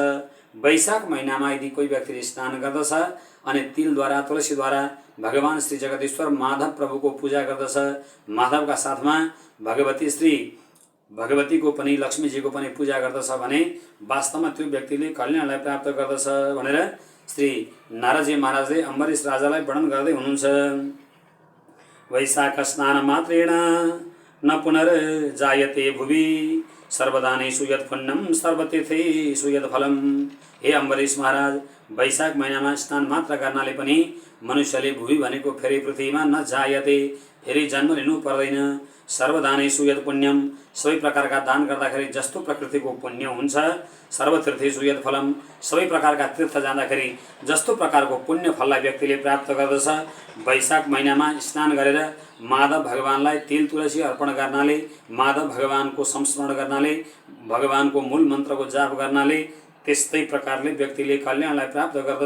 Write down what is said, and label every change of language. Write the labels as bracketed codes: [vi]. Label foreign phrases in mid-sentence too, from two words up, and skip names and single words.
[ne] वैशाख महिनामा यदि कोही व्यक्तिले स्नान गर्दछ अनि तिलद्वारा तुलसीद्वारा भगवान श्री जगदीश्वर माधव प्रभुको पूजा गर्दछ, माधवका साथमा भगवतीको पनि लक्ष्मीजीको पनि पूजा गर्दछ भने वास्तवमा त्यो व्यक्तिले कल्याणलाई प्राप्त गर्दछ भनेर श्री नारदजी महाराजले अम्बरीश राजालाई वर्णन गर्दै हुनुहुन्छ। [sa] वैशाख स्नान मात्रेण न पुनर्जायते भुवि सर्वदानेषु यत् पुण्यं सर्वतीर्थेषु यत् फलम्। [ne] हे अम्बरीश महाराज, वैशाख महिनामा स्नान मात्र गर्नाले पनि मनुष्यले भुवि भनेको फेरि पृथ्वीमा [sa] न जायते, [ne] फेरि जन्म लिनु पर्दैन। [sa] सर्वदानेषु यत् पुण्यम, [ne] सबै प्रकारका दान गर्दाखेरि जस्तो प्रकृतिको पुण्य हुन्छ, [sa] सर्वतीर्थेषु यत् फलम, [ne] सबै प्रकारका तीर्थ जाँदाखेरि जस्तो प्रकारको पुण्य फललाई व्यक्तिले प्राप्त गर्दछ। वैशाख महिनामा स्नान गरेर माधव भगवानलाई तिल तुलसी अर्पण गर्नाले, माधव भगवानको संस्मरण गर्नाले, भगवानको मूल मन्त्रको जाप गर्नाले त्यस्तै प्रकारले व्यक्तिले कल्याणलाई प्राप्त गर्दछ।